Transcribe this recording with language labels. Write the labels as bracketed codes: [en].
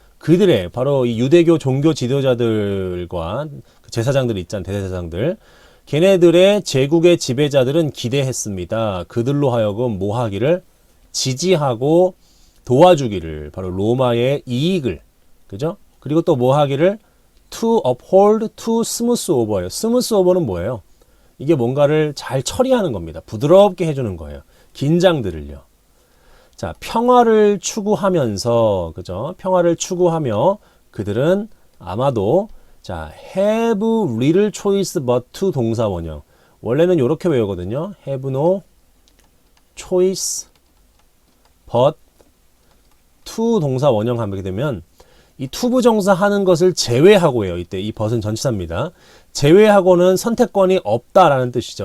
[ko] 그들의 바로 이 유대교 종교 지도자들과 제사장들 있잖아요. 대제사장들. 걔네들의 제국의 지배자들은 기대했습니다. 그들로 하여금 뭐 하기를? 지지하고 도와주기를, 바로 로마의 이익을, 그죠? 그리고 또 뭐 하기를? [en] to uphold, to smooth over예요. [ko] smooth over는 뭐예요? 이게 뭔가를 잘 처리하는 겁니다. 부드럽게 해주는 거예요. 긴장들을요. 자, 평화를 추구하면서, 그죠? 평화를 추구하며 그들은 아마도 [en] 자, have little choice but to [ko] 동사 원형. 원래는 이렇게 외우거든요. [en] have no choice but to [ko] 동사 원형 하게 되면 이 to 부정사 하는 것을 제외하고 해요. 이때 이 but은 전치사입니다. 제외하고는 선택권이 없다라는 뜻이죠.